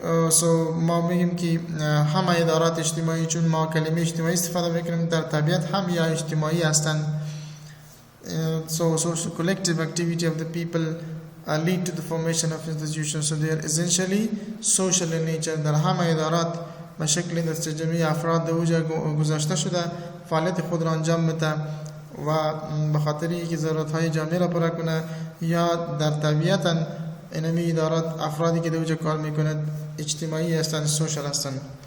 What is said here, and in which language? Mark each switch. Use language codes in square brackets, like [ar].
[fa] So ما میگیم که همه ادارات اجتماعی چون ما کلمه اجتماعی استفاده میکنیم در طبیعت هم یا اجتماعی هستند. [en] So collective activity of the people lead to the formation of institutions. So they are essentially social in nature. [fa] در همه ادارات به شکل دست جمعی افراد در اوجه گذاشته شده فعالیت خود را انجام میده و به خاطر اینکه ضرورت های جامعه را پورا کنه یا در طبیعتا اینمی ادارات افرادی که در اوجه کار میکنند اجتماعی هستند، سوشل هستند.